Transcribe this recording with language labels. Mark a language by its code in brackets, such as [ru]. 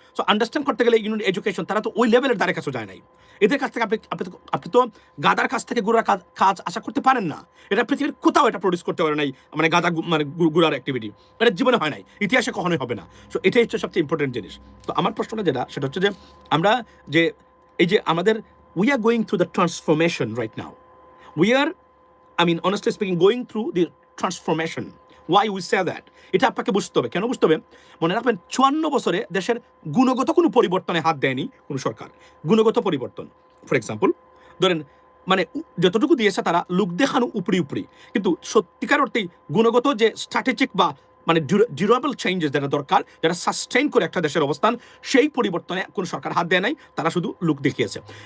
[bn] So understand করতে গেলে [en] You need education. [bn] তারা তো ওই লেভেলের দ্বারে কাছে যায় নাই। এদের কাছ থেকে আপনি তো গাদার কাছ থেকে গুড়ার কাজ আশা করতে পারেন না। এটা পৃথিবীর কোথাও এটা প্রডিউস করতে পারে নাই, মানে গাদা মানে গুড়ার অ্যাক্টিভিটি এটা জীবনে হয় নাই, ইতিহাসে কখনোই হবে না। সো এটাই হচ্ছে সবচেয়ে ইম্পর্টেন্ট জিনিস। তো আমার প্রশ্নটা যেটা সেটা হচ্ছে যে আমরা যে এই যে আমাদের [en] we are going through the transformation right now. We are, honestly speaking, going through the transformation. Why we say that? [bn] এটা আপনাকে বুঝতে হবে। কেন বুঝতে হবে? মনে রাখবেন 54 বছরে দেশের গুণগত কোনো পরিবর্তনে হাত দেয়নি কোনো সরকার। গুণগত পরিবর্তন, ফর এক্সাম্পল ধরেন মানে যতটুকু দিয়েছে তারা লোক দেখানো উপরি, কিন্তু সত্যিকার অর্থেই গুণগত যে স্ট্র্যাটেজিক বা মানে ডিউরেবল চেঞ্জেস যেটা দরকার, যেটা সাস্টেইন করে একটা দেশের অবস্থান, সেই পরিবর্তনে কোনো সরকার হাত দেয় নাই, তারা শুধু লুক দেখিয়েছে।